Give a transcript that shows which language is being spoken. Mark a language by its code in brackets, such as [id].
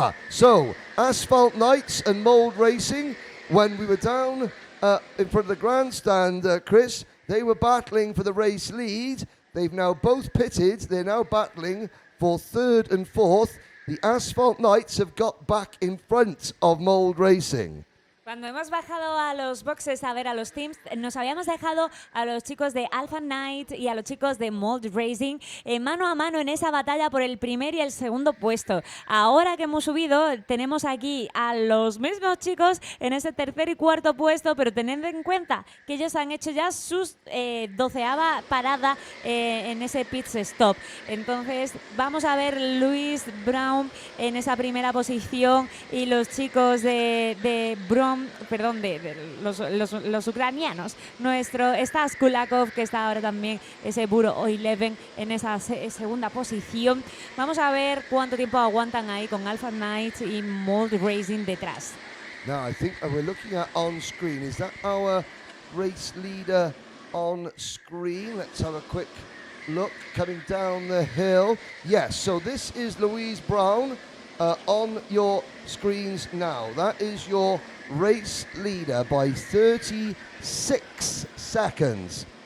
[en] So Asphalt Knights and Mold Racing, when we were down in front of the grandstand, Chris, they were battling for the race lead. They've now both pitted, they're now battling for third and fourth. The Asphalt Knights have got back in front of Mold Racing. [es] Cuando hemos bajado a los boxes a ver a los teams, nos habíamos dejado a los chicos de Alpha Knight y a los chicos de Mold Racing mano a mano en esa batalla por el primer y el segundo puesto. Ahora que hemos subido, tenemos aquí a los mismos chicos en ese tercer y cuarto puesto, pero tened en cuenta que ellos han hecho ya sus 12ª parada en ese pit stop. Entonces, vamos a ver Louise Brown en esa primera posición y los chicos de Brown, perdón, de los ucranianos. Nuestro Stas Kulakov, que está ahora también ese Buro 11 en esa segunda posición. Vamos a ver cuánto tiempo aguantan ahí con Alpha Knight y Mold Racing detrás. [en] Now I think we're looking at on screen, is that our race leader on screen. Let's have a quick look coming down the hill. Yes, so this is Louise Brown on your screens now. That is your race leader by 36 seconds.